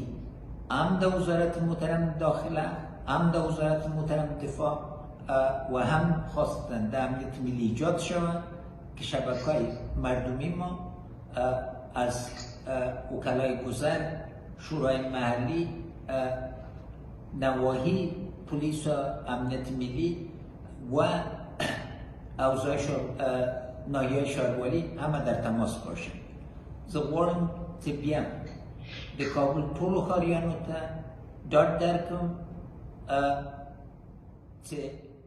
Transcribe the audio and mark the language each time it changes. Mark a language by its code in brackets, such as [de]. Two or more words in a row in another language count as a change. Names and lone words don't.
[fa] هم در وزارت محترم داخله، هم در وزارت محترم دفاع و هم خواستن در امنیت ملی ایجاد شود که شبکه‌های مردمی ما از وکلای گذر، شورای محلی، نواحی پلیس و امنیت ملی و اوضاع ناحیه شهروالی همه در تماس باشند. [ps] زه غواړم چې بیا د کابل ټولو ښاریانو ته ډاډ درکړم چې